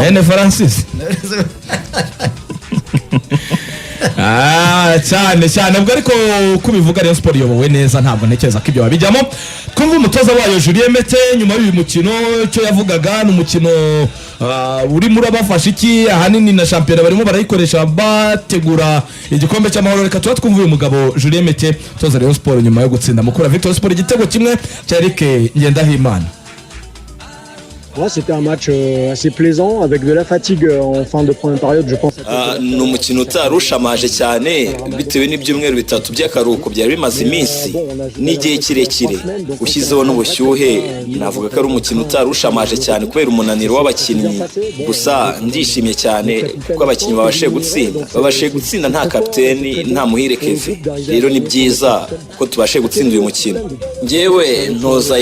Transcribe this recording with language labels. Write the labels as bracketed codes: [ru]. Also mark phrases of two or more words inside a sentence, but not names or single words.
[rw] mwene Francis cyane ubwo ariko kubivuga Rayon Sport yobowe neza ntabwo ntekereza ko ibyo babijyamo twumva umutoza wayo Julien Mette nyuma y'uyu mukino cyo yavugaga n'umukino uri muri abafasha iki ahanini na championnat barimo barayikoresha bategura igikombe cy'amahoro reka twumva uyu mugabo Julien Mette toza Rayon Sport nyuma yo gutsinda mukura Victor Sport igitego kimwe cya Eric Ngendahimana. [fr] Ouais, c'était un match assez plaisant avec de la fatigue en fin de première période je pense. [rw] Ni umukino utarushamaje cyane bitewe n'ibyumweru bitatu by'akaruhuko byari bimaze iminsi n'igihe kirekire ushyizeho n'ubushyuhe navuga ko ari umukino utarushamaje cyane kubera umunaniro w'abakinnyi gusa ndishimye cyane kuko abakinnyi babashe gutsinda nta kapiteni nta muhire Kevin rero ni byiza ko tubashe gutsinda uyu mukino njyewe ntoza